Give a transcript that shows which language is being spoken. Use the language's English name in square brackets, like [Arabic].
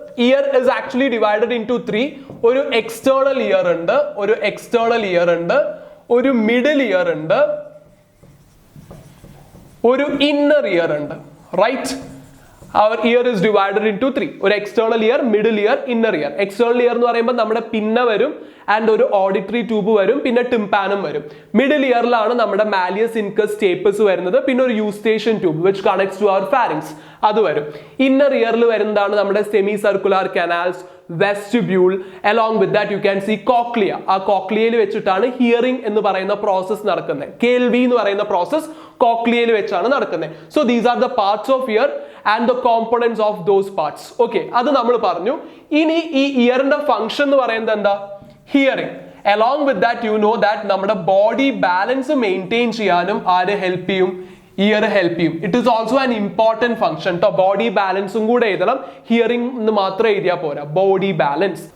[English] Ear is actually divided into 3. [Malayalam] ഒരു external year ഉണ്ട്, ഒരു മിഡിൽ ഇയർ ഉണ്ട്, ഒരു ഇന്നർ ഇയർ ഉണ്ട്, right? [English] Our ear is divided into 3. ഒരു external ear, middle ear, inner ear. [Malayalam] External ear എന്ന് പറയുമ്പോൾ നമ്മുടെ പിന്ന വരും and ഒരു auditory tube വരും, പിന്നെ tympanum വരും. Middle ear ലാണ് നമ്മുടെ malleus incus stapes വരുന്നത്, പിന്നെ ഒരു eustachian tube which connects to our pharynx അത് വരും. Inner ear ൽ വരുന്നതാണ് നമ്മുടെ semicircular canals, vestibule. [English] Along with that you can see cochlea. [Malayalam] ആ കോക്ലിയയിൽ വെച്ചിട്ടാണ് ഹിയറിംഗ് എന്ന് പറയുന്ന പ്രോസസ് നടക്കുന്നത്. കേൾവി എന്ന് പറയുന്ന പ്രോസസ് കോക്ലിയയിൽ വെച്ചാണ് നടക്കുന്നത്. [English] So these are the parts of ear and the components of those parts. [Malayalam] Okay, അത് നമ്മൾ പറഞ്ഞു. ഇനി ഈ ഇയറിന്റെ ഫംഗ്ഷൻ എന്ന് പറയുന്നത് എന്താ? Hearing. [English] Along with that you know that [Malayalam] നമ്മുടെ ബോഡി ബാലൻസ് മെയിൻറ്റെയിൻ ചെയ്യാനും ആര് ഹെൽപ്പ് ചെയ്യും? ഇയർ ഹെൽപ്പ് ചെയ്യും. [English] it is also an important function [Malayalam] കേട്ടോ. ബോഡി ബാലൻസും കൂടെ എഴുതണം, ഹിയറിംഗ് എന്ന് മാത്രം എഴുതിയാൽ പോരാ, ബോഡി ബാലൻസ്.